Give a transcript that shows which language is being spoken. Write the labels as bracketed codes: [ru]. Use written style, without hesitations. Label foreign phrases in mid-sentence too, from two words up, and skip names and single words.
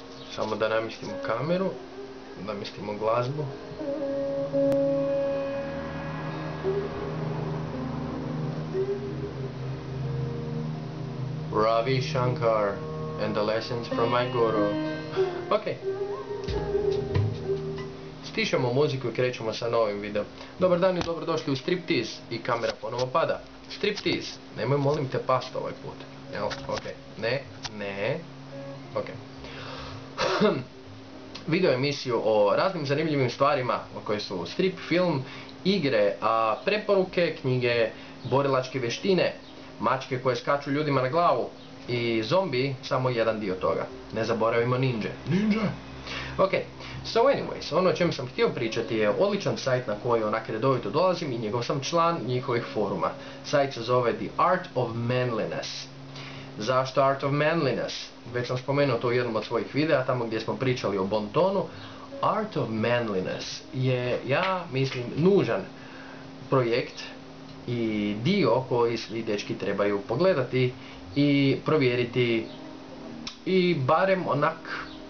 [hr] Samo da namjestimo kameru, namjestimo glazbu. [en] Ravi Shankar and the lessons from my guru. Ok. [hr] Stišamo muziku i krećemo sa novim videom. Dobar dan i dobrodošli u Striptease. I kamera ponovo pada. Striptease. Nemoj molim te past ovaj put. Jel? Ok. Ne. Ok. Video emisiju o raznim zanimljivim stvarima koje su strip, film, igre, preporuke, knjige, borilačke vještine, mačke koje skaču ljudima na glavu i zombi, samo jedan dio toga. Ne zaboravimo ninja. [en] Ok, so anyways, [hr] ono o čem sam htio pričati je odličan sajt na koji onak redovito dolazim i njegov sam član njihovih foruma. Sajt se zove The Art of Manliness. Zašto Art of Manliness? Već sam spomenuo to u jednom od svojih videa, tamo gdje smo pričali o bon tonu. Art of Manliness je, ja mislim, nužan projekt i dio koji svi dečki trebaju pogledati i provjeriti i barem onak...